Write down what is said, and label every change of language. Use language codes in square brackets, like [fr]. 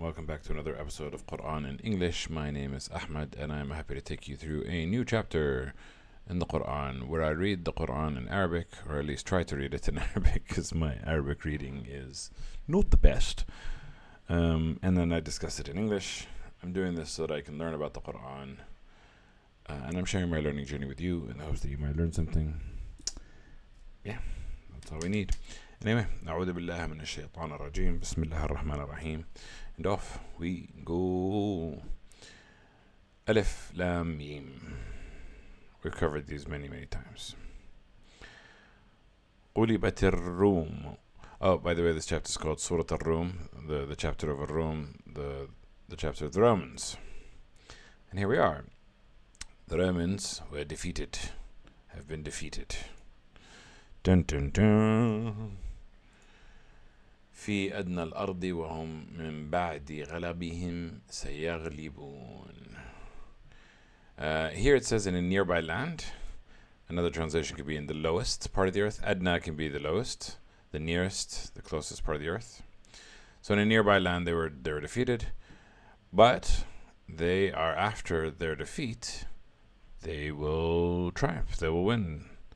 [en] Welcome back to another episode of Quran in English. My name is Ahmed, and I'm happy to take you through a new chapter in the Quran where I read the Quran in Arabic, or at least try to read it in Arabic because my Arabic reading is not the best. And then I discuss it in English. I'm doing this so that I can learn about the Quran, and I'm sharing my learning journey with you in the hopes that you might learn something. Yeah, that's all we need. Anyway, [ar] أعوذ بالله من الشيطان الرجيم بسم الله الرحمن الرحيم. [en] And off we go. Alif Lam Mim. We've covered these many times. [ar] قُلِبَتِ الروم. [en] Oh, by the way, this chapter is called Surah Al-Rum, the chapter of Al-Rum, the chapter of the Romans. And here we are. The Romans were defeated, have been defeated. Dun dun dun. [ar] في أدنى الأرض وهم من بعد غلبهم سيغلبون. [en] Here it says in a nearby land. Another translation could be in the lowest part of the earth. Adna can be the lowest, the nearest, the closest part of the earth. So in a nearby land they were defeated, but they are, after their defeat, they will triumph, they will win.